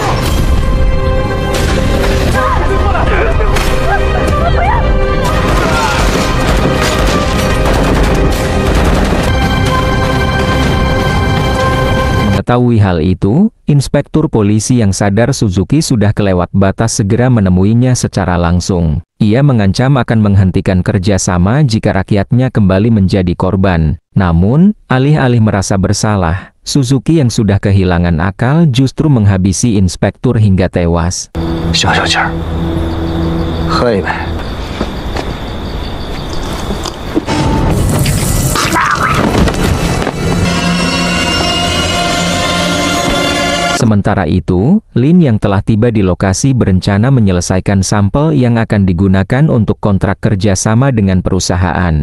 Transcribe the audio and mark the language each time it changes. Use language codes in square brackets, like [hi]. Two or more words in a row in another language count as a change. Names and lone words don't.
[id] Mengetahui hal itu, inspektur polisi yang sadar Suzuki sudah kelewat batas segera menemuinya secara langsung. Ia mengancam akan menghentikan kerjasama jika rakyatnya kembali menjadi korban. Namun, alih-alih merasa bersalah, Suzuki yang sudah kehilangan akal justru menghabisi inspektur hingga tewas. [zh] 消消气儿，喝一杯。 [id] Sementara itu, Lin yang telah tiba di lokasi berencana menyelesaikan sampel yang akan digunakan untuk kontrak kerjasama dengan perusahaan.